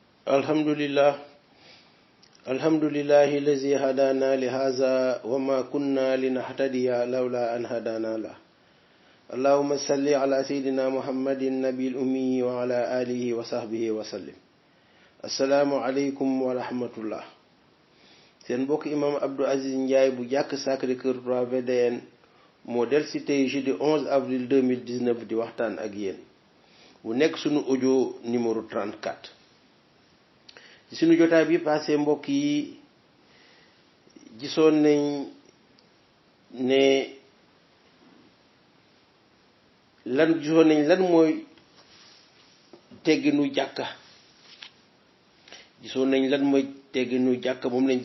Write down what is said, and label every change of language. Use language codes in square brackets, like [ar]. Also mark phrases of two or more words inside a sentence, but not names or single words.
[ar] الحمد لله الحمد لله الذي هدانا لهذا وما كنا لنهتدي لولا أن هدانا الله اللهم صل على سيدنا محمد النبي الأمي وعلى آله وصحبه وسلم. السلام عليكم ورحمة الله. [wo] seen mbokk imam Abdou Aziz Ndiaye bu jàkk Sacré-Cœur 3 VDN moo del si tey [fr] jeudi 11 avril 2019 [wo] di waxtaan ak yéen mu nekk sunu [fr] audio numéro 34. [wo] ci sunu jotaay bi passé mbokk yi gisoon nañ ne lan mooy tegginu jàkka gisoon nañ lan mooy tegginu jàkka moom lañ